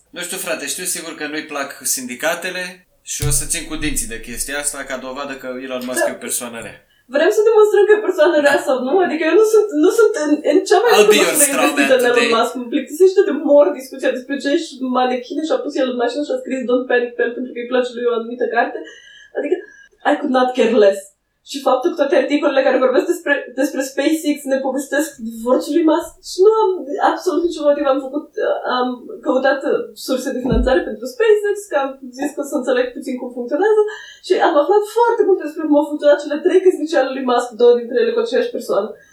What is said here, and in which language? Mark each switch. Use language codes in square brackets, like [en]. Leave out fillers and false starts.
[ro] Nu știu, frate, știu sigur că nu-i plac sindicatele și o să țin cu dinții de chestia asta ca dovadă că Elon Musk, da, e o persoană rea. Vrem să demonstrăm că e persoană rea sau nu? Adică eu nu sunt în cea mai bună persoană investită în Elon Musk. Mă plictisește de mor discuția despre ce ești manechine și a pus el în mașină și a scris Don't Panic Pel pentru că îi place lui o anumită carte. Adică, [en] I could not care less. [ro] Și faptul că toate articolele care vorbesc despre SpaceX ne povestesc divorțul lui Musk și nu am absolut niciun motiv. Am căutat surse de finanțare pentru SpaceX, că am zis că o să înțeleg puțin cum funcționează și am aflat foarte multe despre cum au funcționat cele 3 căsnicii ale lui Musk, 2 dintre ele cu aceeași persoană.